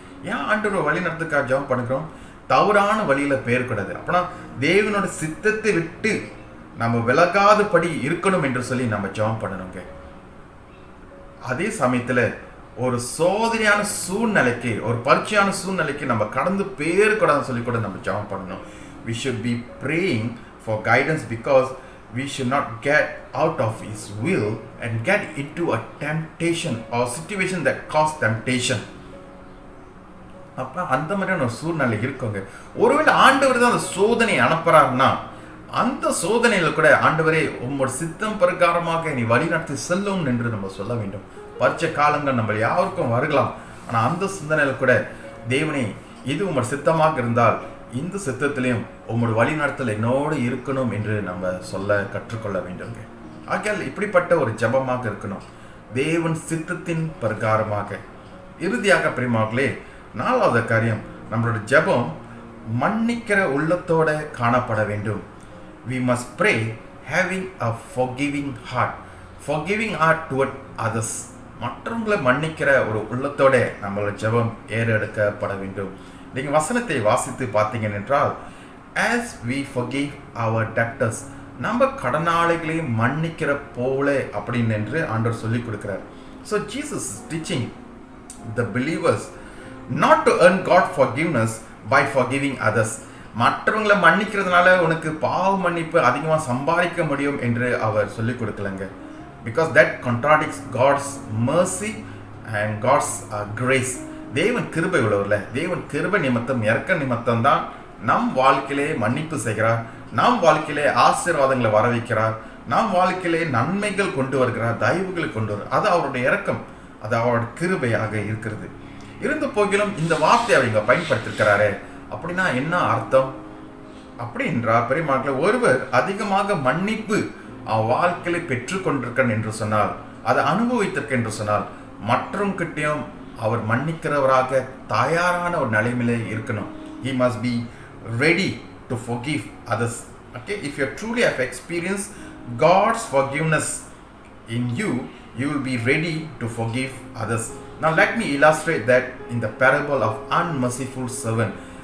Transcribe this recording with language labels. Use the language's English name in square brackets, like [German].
[Tamil] ஏன் ஆண்டவர் வழி நடத்துக்காக ஜெபம் பண்ணுறோம்? தவறான வழியில் போயிடக்கூடாது. அப்படின்னா தேவனோட சித்தத்தை விட்டு நம்ம விலகாதபடி இருக்கணும் என்று சொல்லி நம்ம ஜெபம் பண்ணணுங்க. அதே சமயத்தில் ஒரு சோதனையான சூழ்நிலைக்கு, ஒரு பரீட்சையான சூழ்நிலைக்கு நம்ம கடந்து போயிடக்கூடாதுன்னு சொல்லி கூட நம்ம ஜெபம் பண்ணணும். [English] We should be praying for guidance because we should not get out of His will and get into a temptation or situation that cause temptation. [Tamil] அப்போ அந்த மாதிரியான ஒரு சூழ்நிலை இருக்குங்க. ஒருவேளை ஆண்டவர் தான் அந்த சோதனை அனுப்புறாருன்னா அந்த சோதனையில் கூட ஆண்டவரே உம்மோட சித்தம் பிரகாரமாக நீ வழி நடத்தி செல்லும் என்று நம்ம சொல்ல வேண்டும். பரிச்ச காலங்கள் நம்ம யாருக்கும் வரலாம், ஆனால் அந்த சிந்தனையில் கூட தேவனே இது உம்மோட சித்தமாக இருந்தால் இந்த சித்தத்திலையும் உம்மோட வழி நடத்தல் என்னோடு இருக்கணும் என்று நம்ம சொல்ல கற்றுக்கொள்ள வேண்டுங்க. ஆகையால் இப்படிப்பட்ட ஒரு ஜெபமாக இருக்கணும், தேவன் சித்தத்தின் பிரகாரமாக. இறுதியாக பிரியமானவர்களே, நாலாவது காரியம், நம்மளோட ஜெபம் மன்னிக்கிற உள்ளத்தோட காணப்பட வேண்டும். [English] We must pray having a forgiving heart. Forgiving heart toward others. [Tamil] மற்றவங்களை மன்னிக்கிற ஒரு உள்ளத்தோட நம்மளோட ஜெபம் ஏறெடுக்கப்பட வேண்டும். நீங்கள் வசனத்தை வாசித்து பார்த்தீங்க என்றால், [English] as we forgive our debtors, [Tamil] நம்ம கடனாளிகளை மன்னிக்கிற போல அப்படின்னு என்று ஆண்டவர் சொல்லி கொடுக்கிறார். [English] So Jesus is teaching the believers not to earn God forgiveness by forgiving others. [Tamil] மற்றவங்களை மன்னிக்கிறதுனால உனக்கு பாவ மன்னிப்பு அதிகமாக சம்பாதிக்க முடியும் என்று அவர் சொல்லிக் கொடுக்கலங்க. [English] Because that contradicts God's mercy and God's grace. [Tamil] தேவன் கிருபை உள்ளவர்ல, தேவன் கிருபை நிமித்தம் இறக்க நிமித்தம் தான் நம் வாழ்க்கையிலே மன்னிப்பு செய்கிறார், நம் வாழ்க்கையிலே ஆசீர்வாதங்களை வர வைக்கிறார், நம் வாழ்க்கையிலே நன்மைகள் கொண்டு வருகிறார், தயவுகளை கொண்டு வர. அது அவருடைய இறக்கம், அது அவருடைய கிருபையாக இருக்கிறது. இருந்த போகிலும் இந்த வார்த்தையை அவங்க பயன்படுத்திருக்கிறாரே, அப்படின்னா என்ன அர்த்தம்? அப்படி என்றால் பெரியமாக்களை, ஒருவர் அதிகமாக மன்னிப்பு வாழ்க்கையில பெற்றுக்கொண்டிருக்கன் என்று சொன்னால், அதை அனுபவித்திருக்க என்று சொன்னால், மற்றவங்கிட்டையும் அவர் மன்னிக்கிறவராக தயாரான ஒரு நிலைமையிலே இருக்கணும். [English] He must be ready to forgive others. Okay, if you truly have experienced God's forgiveness in you, you will be ready to forgive others. Now let me illustrate that in the parable of unmerciful servant.